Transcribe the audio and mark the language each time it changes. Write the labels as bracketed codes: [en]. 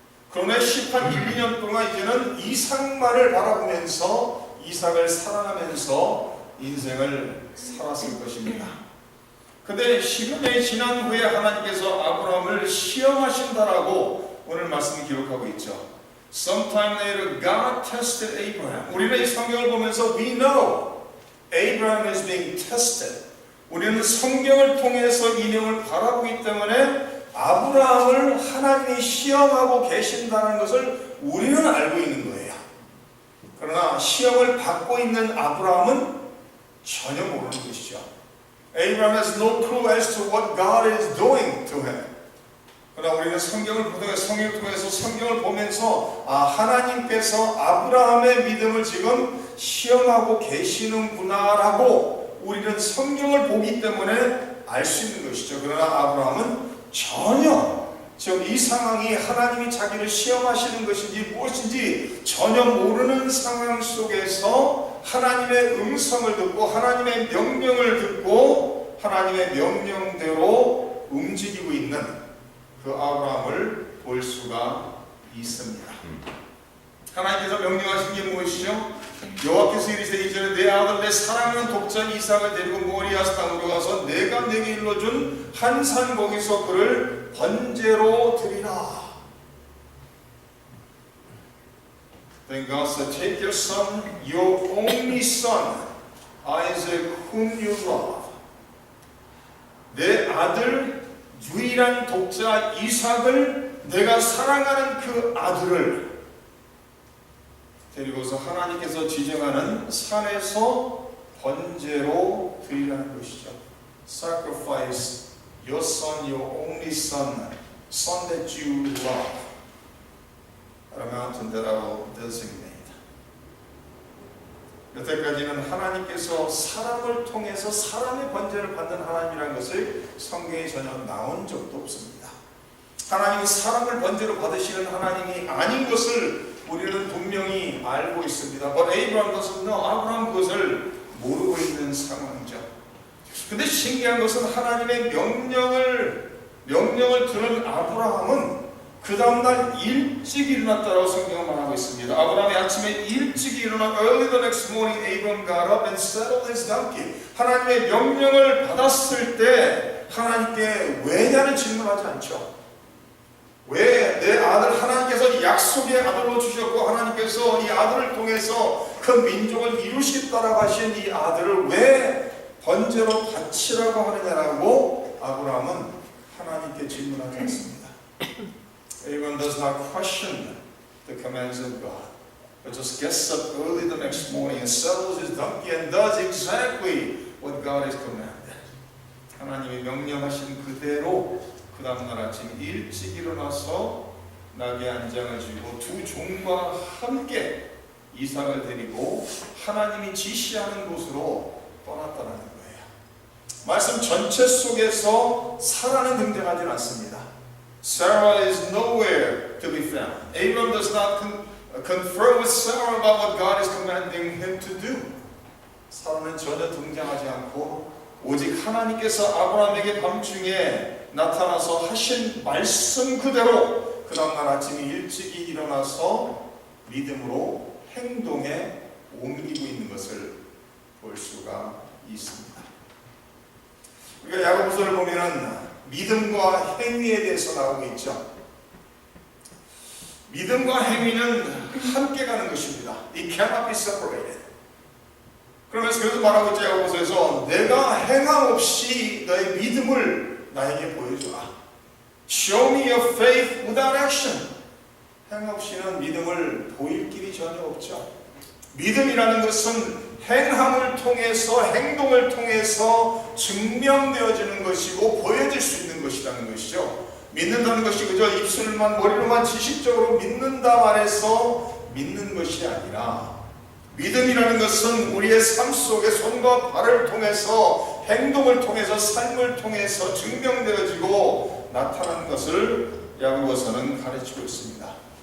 [ko] 그러나 18, 12년 동안 이제는 이삭만을 바라보면서 이삭을 사랑하면서 인생을 살았을 것입니다. 그런데 10년이 지난 후에 하나님께서 아브라함을 시험하신다라고 오늘 말씀을 기록하고 있죠. [en] Sometime later God tested Abraham. [ko] 우리는 이 성경을 보면서 [en] we know Abraham is being tested. [ko] 우리는 성경을 통해서 이 내용을 바라보기 때문에 아브라함을 하나님이 시험하고 계신다는 것을 우리는 알고 있는 거예요. 그러나 시험을 받고 있는 아브라함은 전혀 모르는 것이죠. [en] Abraham has no clue as to what God is doing to him. [ko] 그러나 우리는 성경을 통해서 성경을 보면서 하나님께서 아브라함의 믿음을 지금 시험하고 계시는구나라고 우리는 성경을 보기 때문에 알 수 있는 것이죠. 그러나 아브라함은 전혀 지금 이 상황이 하나님이 자기를 시험하시는 것인지 무엇인지 전혀 모르는 상황 속에서 하나님의 음성을 듣고 하나님의 명령을 듣고 하나님의 명령대로 움직이고 있는 그 아브라함을 볼 수가 있습니다. 하나님께서 명령하신 게 무엇이죠? 여호와께서 이르시되 이전에 내 아들 내 사랑하는 독자 이삭을 데리고 모리아스 땅으로 가서 내가 내게 일러준 한 산 거기서 그를 번제로 드리라. [en] Then God said, take your son, your only son, Isaac, whom you love. [ko] 내 아들 유일한 독자 이삭을 내가 사랑하는 그 아들을 데리고서 하나님께서 지정하는 산에서 번제로 드리라는 것이죠. [en] Sacrifice your son, your only son, son that you love, at a mountain that I will designate. [ko] 여태까지는 하나님께서 사람을 통해서 사람의 번제를 받는 하나님이라는 것을 성경에 전혀 나온 적도 없습니다. 하나님이 사람을 번제로 받으시는 하나님이 아닌 것을 우리는 분명히 알고 있습니다. [en] But Abraham doesn't know. [ko] 아브라함 그것을 모르고 있는 상황이죠. 근데 신기한 것은 하나님의 명령을 들은 아브라함은 그 다음날 일찍 일어났다고 성경은 말하고 있습니다. 아브라함이 아침에 일찍 일어나 [en] early the next morning Abram got up and saddled his donkey. [ko] 하나님의 명령을 받았을 때 하나님께 왜냐는 질문하지 않죠. 왜 내 아들 하나님께서 약속의 아들로 주셨고 하나님께서 이 아들을 통해서 그 민족을 이루시겠다라고 하신 이 아들을 왜 번제로 바치라고 하느냐라고 아브라함은 하나님께 질문하지 않습니다. [en] Abraham does not question the commands of God, but just gets up early the next morning and saddles his donkey and does exactly what God has commanded. [ko] 하나님이 명령하신 그대로 그 다음날 아침 일찍 일어나서 나귀 한 장을 쥐고 두 종과 함께 이삭을 데리고 하나님이 지시하는 곳으로 떠났다는 거예요. 말씀 전체 속에서 사라는 등장하지 않습니다. [en] Sarah is nowhere to be found. Abram does not confer with Sarah about what God is commanding him to do. [ko] 사라는 전혀 등장하지 않고 오직 하나님께서 아브라함에게 밤중에 나타나서 하신 말씀 그대로 그 다음날 아침에 일찍이 일어나서 믿음으로 행동에 옮기고 있는 것을 볼 수가 있습니다. 우리가 야고보서를 보면은 믿음과 행위에 대해서 나오고 있죠. 믿음과 행위는 함께 가는 것입니다. [en] It cannot be separated. [ko] 그러면서 그래서 말하고 있죠. 야고보서에서 내가 행함 없이 너의 믿음을 나에게 보여주라. [en] Show me your faith without action. [ko] 행함 없이는 믿음을 보일 길이 전혀 없죠. 믿음이라는 것은 행함을 통해서 행동을 통해서 증명되어지는 것이고 보여질 수 있는 것이라는 것이죠. 믿는다는 것이 그저 입술만 머리로만 지식적으로 믿는다 말해서 믿는 것이 아니라 믿음이라는 것은 우리의 삶 속에 손과 발을 통해서 행동을 통해서 삶을 통해서 증명되어지고 나타나는 것을 야고보서는 가르치고 있습니다.